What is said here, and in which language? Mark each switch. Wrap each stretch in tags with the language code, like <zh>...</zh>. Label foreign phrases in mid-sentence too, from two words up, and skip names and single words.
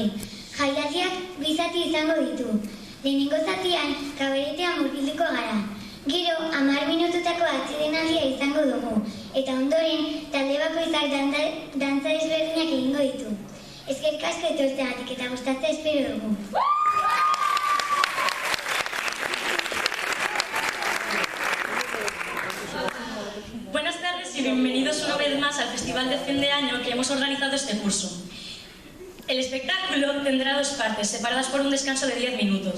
<eu>Jaialdiak bi zati izango ditu. Lehenengo zatian, kabaretean murgilduko gara. Gero, 10 minututako atsedenaldia izango dugu. Eta ondoren, talde bakoitzak dantza desberdinak egingo ditu. Eskerrik asko etortzeagatik eta gustatzea espero dugu.</eu> <es>Buenas tardes y bienvenidos una vez más al Festival de Fin de Año que hemos organizado este curso. El espectáculo tendrá dos partes, separadas por un descanso de 10 minutos.</es>